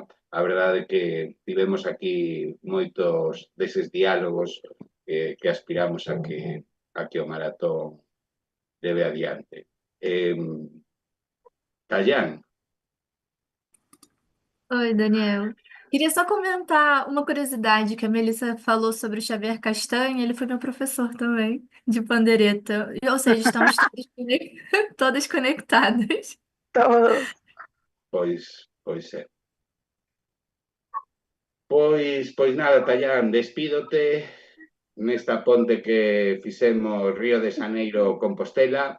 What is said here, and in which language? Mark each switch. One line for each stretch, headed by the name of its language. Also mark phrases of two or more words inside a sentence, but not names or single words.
Galician: A verdade é que tivemos aquí moitos deses diálogos que aspiramos a que o maratón leve adiante. Tallán.
Portuguese: Oi, Daniel. Queria só comentar uma curiosidade que a Melissa falou sobre o Xavier Castanha. Ele foi meu professor também, de pandereta. Ou seja, estamos todas conectadas. Pois é.
Galician: Pois nada, Tallán, despídote nesta ponte que fixemos Río de Janeiro Compostela.